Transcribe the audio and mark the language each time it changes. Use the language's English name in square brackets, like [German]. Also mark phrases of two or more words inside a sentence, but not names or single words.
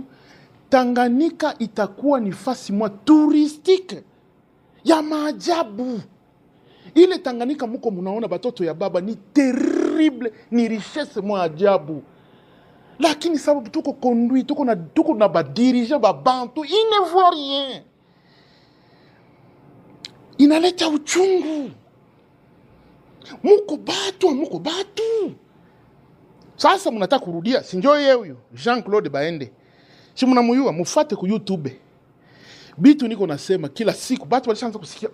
[Swahili] Tanganyika itakuwa ni fasi mwa touristique ya maajabu. Ile Tanganyika muko munaona batoto ya baba ni terrible, ni richesse mwa ajabu. Lakini sababu tuko conduit, tuko na ba dirigeant ba Bantu, [French] il ne voit rien. [Swahili] Inaleta uchungu. Muko batu. Sasa mnataka kurudia, si ndio yeye huyo Jean-Claude Baende. Si mnamuyua mufate ku YouTube. Bitu niko nasema kila siku batu walishaanza kusikia.